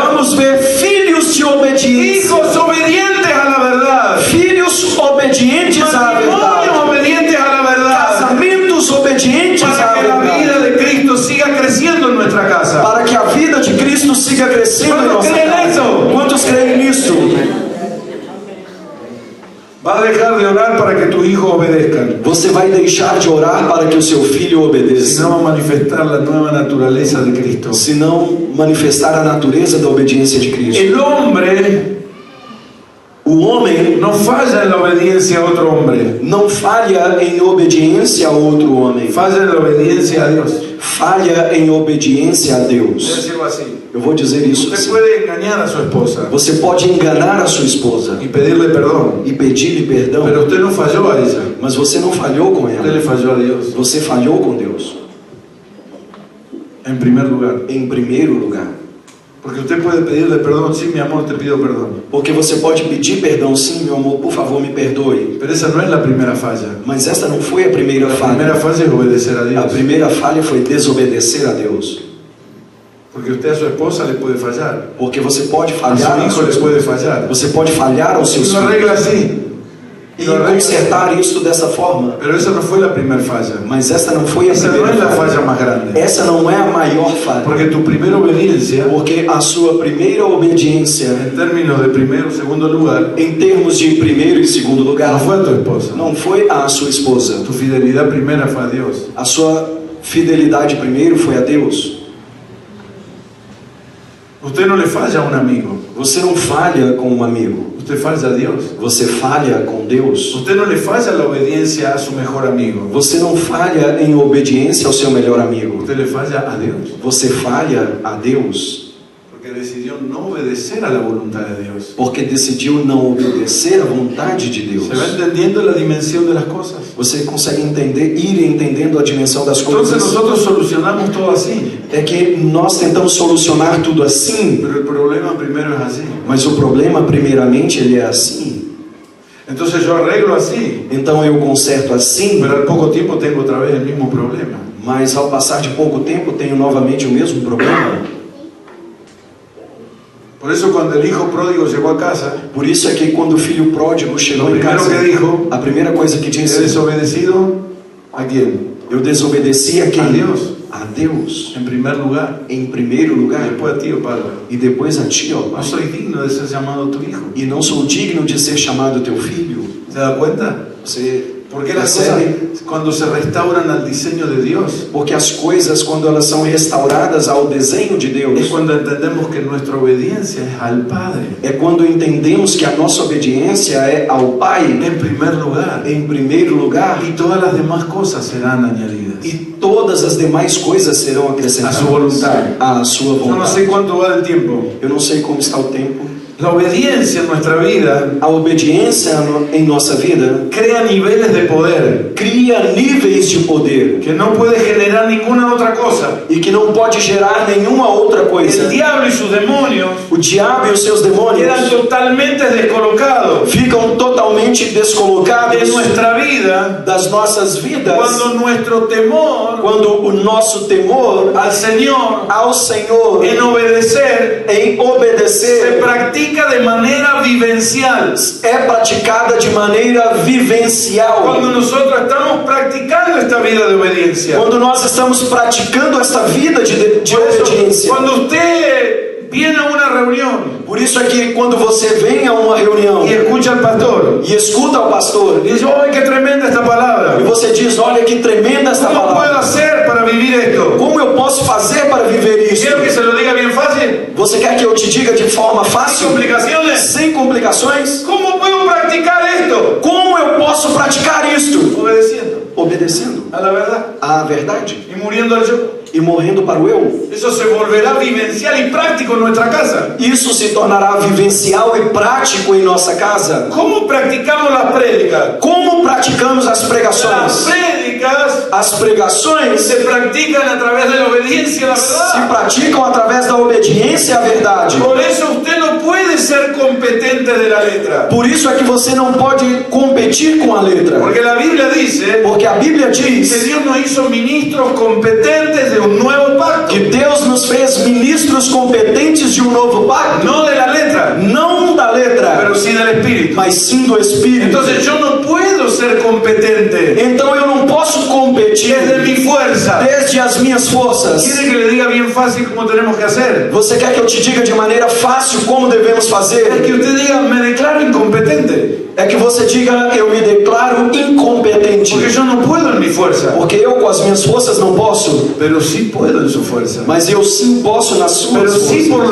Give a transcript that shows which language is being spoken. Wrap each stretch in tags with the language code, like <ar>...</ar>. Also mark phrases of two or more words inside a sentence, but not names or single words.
<pt>Vamos ver filhos de obediência,</pt> <es>hijos obedientes a la verdad,</es> <pt>filhos obedientes à</pt> <es>matrimonios</es> <pt>verdade,</pt> <es>obedientes a la verdad,</es> <pt>casamentos obedientes à</pt> <es>para que la vida</es> <pt>verdade,</pt> <es>de Cristo siga creciendo en nuestra casa.</es> <pt>para que a vida de Cristo siga crescendo em Quantos nossa creem casa. nisso? Quantos creem nisso?</pt> <es>Va a dejar de orar para que tus hijos obedezcan,</es> <pt>Você vai deixar de orar para que o seu filho obedeça,</pt> <es>sino va a manifestar la nueva naturaleza de Cristo.</es> <pt>se não manifestar a natureza da obediência de Cristo.</pt> <es>El hombre</es> <pt>O homem</pt> <es>no falla en la obediencia a otro hombre,</es> <pt>não falha em obediência a outro homem,</pt> <es>falla en la obediencia a Dios.</es> <pt>falha em obediência a</pt> <es>Voy a</es> <pt>Deus.</pt> <es>decirlo así.</es> <pt>Eu vou dizer isso</pt> <es>Usted</es> <pt>assim.</pt> <es>puede engañar a su esposa</es> <pt>Você pode enganar a sua esposa</pt> <es>y pedirle perdón,</es> <pt>e pedir-lhe perdão,</pt> <es>pero usted no falló a ella,</es> <pt>mas você não falhou com</pt> <es>usted le</es> <pt>ela.</pt> <es>falló a Dios.</es> <pt>Você falhou com Deus,</pt> <es>En primer lugar,</es> <pt>em primeiro lugar.</pt> <es>porque usted puede pedirle perdón, sí, mi amor, te pido perdón,</es> <pt>Porque você pode pedir perdão, sim, meu amor, por favor, me perdoe.</pt> <es>pero esa no es la primera falla.</es> <pt>Mas esta não foi a primeira</pt> <es>La primera</es> <pt>falha.</pt> <es>falla es obedecer a</es> <pt>A</pt> <es>Dios,</es> <pt>primeira falha foi desobedecer a Deus.</pt> <es>porque usted a su esposa le puede fallar,</es> <pt>Porque você pode</pt> <es>a</es> <pt>falhar,</pt> <es>su hijo le puede fallar,</es> <pt>você pode falhar aos seus</pt> <es>lo</es> <pt>filhos</pt> <es>arregla así,</es> <pt>e consertar isso dessa forma.</pt> <es>pero esa no fue la primera falla,</es> <pt>Mas esta não foi a</pt> <es>esa no</es> <pt>primeira</pt> <es>es la</es> <pt>falha.</pt> <es>falla más grande,</es> <pt>Essa não é a maior falha.</pt> <es>porque tu primera obediencia,</es> <pt>Porque a sua primeira obediência,</pt> <es>en términos de primero o segundo lugar,</es> <pt>em termos de primeiro e segundo</pt> <es>no</es> <pt>lugar,</pt> <es>fue a tu esposa,</es> <pt>não foi a sua esposa.</pt> <es>tu fidelidad primera fue a Dios.</es> <pt>A sua fidelidade primeiro foi a Deus.</pt> <es>Usted no le falla a un amigo,</es> <pt>Você não falha com um amigo.</pt> <es>usted falla a Dios.</es> <pt>Você falha com Deus.</pt> <es>Usted no le falla la obediencia a su mejor amigo,</es> <pt>Você não falha em obediência ao seu melhor amigo.</pt> <es>usted le falla a Dios,</es> <pt>Você falha a Deus.</pt> <es>porque decidió no obedecer a la voluntad de Dios.</es> <pt>porque decidiu não obedecer à vontade de Deus.</pt> <es>¿Se va entendiendo la dimensión de las cosas?</es> <pt>Você consegue ir entendendo a dimensão das</pt> <es>Entonces</es> <pt>coisas?</pt> <es>nosotros solucionamos todo así,</es> <pt>É que nós tentamos solucionar tudo assim,</pt> <es>pero el problema primero es así.</es> <pt>mas o problema, primeiramente, ele é assim.</pt> <es>Entonces yo arreglo así,</es> <pt>Então eu conserto assim,</pt> <es>pero al poco tiempo tengo otra vez el mismo problema.</es> <pt>mas ao passar de pouco tempo tenho novamente o mesmo problema.</pt> <es>Por eso cuando el hijo pródigo llegó a casa,</es> <pt>Por isso é que quando o filho pródigo chegou</pt> <es>lo</es> <pt>em</pt> <es>primero</es> <pt>casa,</pt> <es>que dijo,</es> <pt>a primeira coisa que</pt> <es>he</es> <pt>disse:</pt> <es>desobedecido a quién?</es> <pt>eu desobedeci a A quem? Deus. A Deus,</pt> <es>En primer lugar,</es> <pt>em primeiro lugar,</pt> <es>después a ti, oh Padre.</es> <pt>e depois a ti, ó</pt> <es>No</es> <pt>Pai.</pt> <es>soy digno de ser llamado tu hijo.</es> <pt>E não sou digno de ser chamado teu filho.</pt> <es>¿Se da cuenta?</es> <pt>Você</pt> <es>Porque las cosas,</es> <pt>percebe?</pt> <es>cuando se restauran al diseño de Dios,</es> <pt>Porque as coisas, quando elas são restauradas ao desenho de</pt> <es>es</es> <pt>Deus,</pt> <es>cuando entendemos que nuestra obediencia es al Padre.</es> <pt>é quando entendemos que a nossa obediência é ao Pai,</pt> <es>En primer lugar.</es> <pt>em primeiro lugar,</pt> <es>Y todas las demás cosas serán añadidas.</es> <pt>e todas as demais coisas serão acrescentadas A sua vontade. à sua</pt> <es>Yo no sé</es> <pt>vontade.</pt> <es>cuánto va el tiempo.</es> <pt>Eu não sei como está o tempo.</pt> <es>La obediencia en nuestra vida</es> <pt>A obediência em nossa vida</pt> <es>crea niveles de poder</es> <pt>cria níveis de poder</pt> <es>que no puede generar ninguna otra cosa.</es> <pt>e que não pode gerar nenhuma outra</pt> <es>El</es> <pt>coisa.</pt> <es>diablo y sus demonios</es> <pt>O diabo e os seus demônios</pt> <es>quedan totalmente descolocados</es> <pt>ficam totalmente</pt> <es>de</es> <pt>descolocados</pt> <es>nuestra vida</es> <pt>das nossas vidas</pt> <es>cuando nuestro temor</es> <pt>quando o nosso temor</pt> <es>al Señor</es> <pt>ao Senhor</pt> <es>en obedecer</es> <pt>em</pt> <es>se</es> <pt>obedecer</pt> <es>practica de manera vivencial.</es> <pt>é praticada de maneira vivencial.</pt> <es>Cuando nosotros estamos practicando esta vida de obediencia.</es> <pt>Quando nós estamos praticando esta vida de</pt> <es>Por eso,</es> <pt>obediência.</pt> <es>cuando usted viene a una reunión</es> <pt>Por isso é que quando você vem a uma reunião</pt> <es>y escucha al pastor</es> <pt>e escuta o pastor</pt> <es>y dice, ¡ay, qué tremenda esta palabra!</es> <pt>e você diz: olha que tremenda esta</pt> <es>¿Cómo puedo</es> <pt>palavra.</pt> <es>hacer para vivir esto?</es> <pt>Como eu posso fazer para viver isso?</pt> <es>¿Quiero que se lo diga bien fácil?</es> <pt>Você quer que eu te diga de forma</pt> <es>¿Sin</es> <pt>fácil,</pt> <es>complicaciones?</es> <pt>sem complicações?</pt> <es>¿Cómo puedo practicar esto?</es> <pt>Como eu posso praticar isto?</pt> <es>Obedeciendo</es> <pt>Obedecendo</pt> <es>a la verdad</es> <pt>à verdade</pt> <es>y muriendo al yo.</es> <pt>e morrendo para o eu.</pt> <es>Eso se volverá vivencial y práctico en nuestra casa.</es> <pt>Isso se tornará vivencial e prático em nossa casa.</pt> <es>¿Cómo practicamos las prédicas?</es> <pt>Como praticamos as</pt> <es>Las</es> <pt>pregações?</pt> <es>prédicas</es> <pt>As pregações</pt> <es>se practican a través de la obediencia a la</es> <pt>se</pt> <es>verdad.</es> <pt>praticam através da obediência à verdade.</pt> <es>Por eso usted no puede ser competente de la letra.</es> <pt>Por isso é que você não pode competir com a letra.</pt> <es>Porque la Biblia dice</es> <pt>Porque a Bíblia</pt> <es>que</es> <pt>diz</pt> <es>Dios nos hizo ministros competentes de un nuevo pacto.</es> <pt>que Deus nos fez ministros competentes de um novo pacto.</pt> <es>No de la letra,</es> <pt>Não da letra,</pt> <es>pero sí del Espíritu.</es> <pt>mas sim do Espírito.</pt> <es>Entonces yo no puedo ser competente</es> <pt>Então eu não posso competir</pt> <es>desde mi fuerza.</es> <pt>desde as minhas forças.</pt> <es>¿Quiere que le diga bien fácil cómo tenemos que hacer?</es> <pt>Você quer que eu te diga de maneira fácil como devemos</pt> <es>Es</es> <pt>fazer?</pt> <es>que usted diga, me declaro incompetente.</es> <pt>É que você diga: eu me declaro incompetente.</pt> <es>Porque yo no puedo en mi fuerza.</es> <pt>Porque eu com as minhas forças não posso.</pt> <es>Pero sí puedo en su fuerza.</es> <pt>Mas eu sim posso nas suas</pt> <es>Pero sí por</es>